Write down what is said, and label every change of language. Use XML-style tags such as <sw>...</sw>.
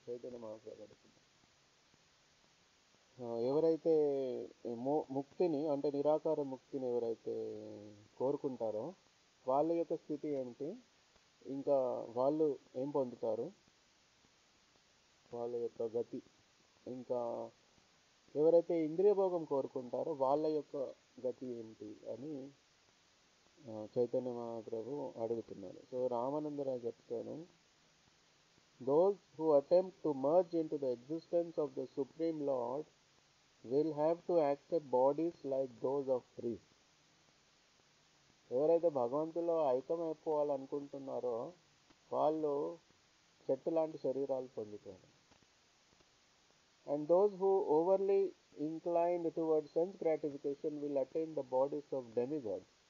<te>చైతన్య మహాప్రభు అడుగుతున్నారు, ఎవరైతే ముక్తిని అంటే నిరాకార ముక్తిని ఎవరైతే కోరుకుంటారో వాళ్ళ యొక్క స్థితి ఏమిటి, ఇంకా వాళ్ళు ఏం పొందుతారు, వాళ్ళ యొక్క గతి, ఇంకా ఎవరైతే ఇంద్రియ భోగం కోరుకుంటారో వాళ్ళ యొక్క గతి ఏంటి అని చైతన్య మహాప్రభు అడుగుతున్నారు. సో రామానందరావు చెప్తాను,</te> <en>those who attempt to merge into the existence of the Supreme Lord will have to accept bodies like those of trees.</en> <te>ఎవరైతే భగవంతులో ఐక్యమైపోవాలనుకుంటున్నారో వాళ్ళు చెట్టు లాంటి శరీరాలు పొందుతారు.</te> <en>And those who overly inclined towards sense gratification will attain the bodies of demigods.</en>